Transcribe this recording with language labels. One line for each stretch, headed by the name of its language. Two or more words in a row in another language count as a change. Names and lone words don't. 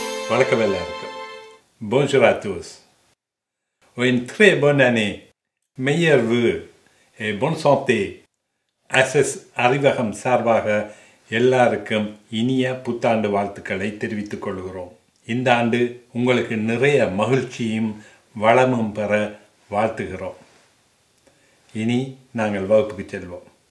Tamil: வணக்கம் எல்லாருக்கும்.
French: Bonjour à tous. Une très bonne année, meilleurs vœux et bonne santé.
Tamil: அசஸ் அறிவகம் சார்பாக எல்லாருக்கும் இனிய புத்தாண்டு வாழ்த்துக்களை தெரிவித்துக் கொள்கிறோம். இந்த ஆண்டு உங்களுக்கு நிறைய மகிழ்ச்சியும் வளமும் பெற வாழ்த்துகிறோம். இனி நாங்கள் வகுப்புக்கு செல்வோம்.